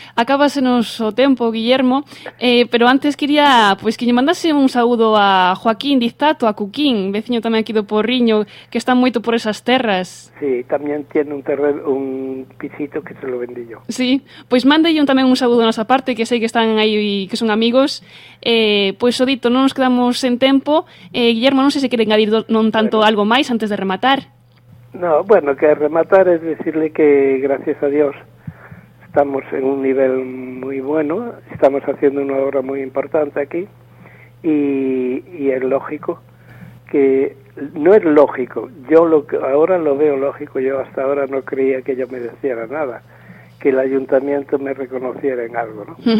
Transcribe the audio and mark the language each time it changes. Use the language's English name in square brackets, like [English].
[Galician] Acábase noso tempo, Guillermo, pero antes quería pues, que lle mandase un saúdo a Joaquín Dictato, a Cuquín, veciño tamén aquí do Porriño, que está moito por esas terras. [Spanish] Sí, tamén tiene un terreno, un pisito que se lo vendí yo. [Galician] Sí, pois mándelle tamén un saúdo a nosa parte, que sei que están aí e que son amigos. Pois, Odito, non nos quedamos sen tempo. Guillermo, non sei se quere engadir non tanto algo máis antes de rematar. [Spanish] No, bueno, que rematar es decirle que, gracias a Dios, estamos en un nivel muy bueno, estamos haciendo una obra muy importante aquí, y es lógico que, no es lógico, yo lo que ahora lo veo lógico, yo hasta ahora no creía que yo me deseara nada, que el ayuntamiento me reconociera en algo, ¿no?